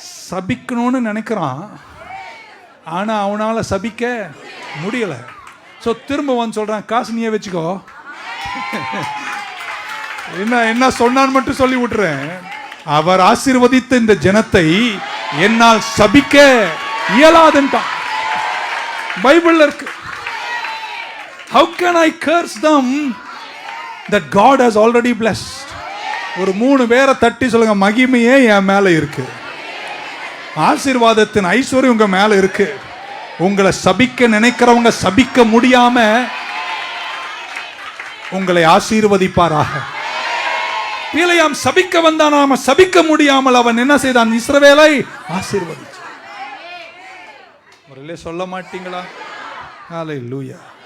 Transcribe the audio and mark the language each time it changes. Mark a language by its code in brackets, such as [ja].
[ta] சபிக்கணும்னு நினைக்கிறான், ஆனா அவனால சபிக்க முடியல. ஸோ திரும்ப வந்து சொல்றான், காசு நீயே வச்சுக்கோ. என்ன சொன்னான்னு மட்டும் சொல்லி விட்டுறேன். அவர் ஆசீர்வதித்த இந்த ஜனத்தை என்னால் சபிக்க இயலாதுன்ட்டான். பைபிள்ல இருக்கு. [en] How can I curse them that God has already blessed? [ta] ஒரு 3 பேரை தட்டி சொல்லுங்க, மகிமையே என் மேல இருக்கு. ஆசீர்வாதத்தின் ஐஸ்வர்யம் உங்க மேல இருக்கு. உங்களை சபிக்க நினைக்கிறவங்க சபிக்க முடியாம உங்களை ஆசீர்வதிப்பாராக. பிலேயாம் சபிக்க வந்தான், நாம சபிக்க முடியாமல் அவன் என்ன செய்தான்? இஸ்ரவேலை ஆசீர்வதிச்சான். முறையிலே சொல்ல மாட்டீங்களா? ஹல்லேலூயா.